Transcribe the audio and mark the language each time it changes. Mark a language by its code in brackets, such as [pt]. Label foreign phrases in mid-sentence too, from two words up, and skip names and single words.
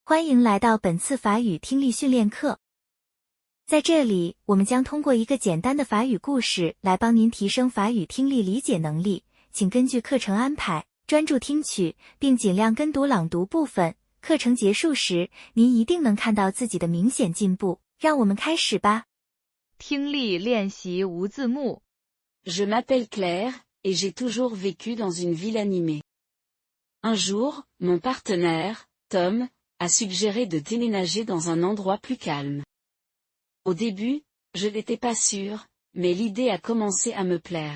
[zh] 欢迎来到本次法语听力训练课。在这里，我们将通过一个简单的法语故事来帮您提升法语听力理解能力，请根据课程安排，专注听取，并尽量跟读朗读部分。课程结束时，您一定能看到自己的明显进步。让我们开始吧。听力练习无字幕。 [fr] Je m'appelle Claire, et j'ai toujours vécu dans une ville animée. Un jour, mon partenaire, Tom, a suggéré de déménager dans un endroit plus calme. Au début, je n'étais pas sûre, mais l'idée a commencé à me plaire.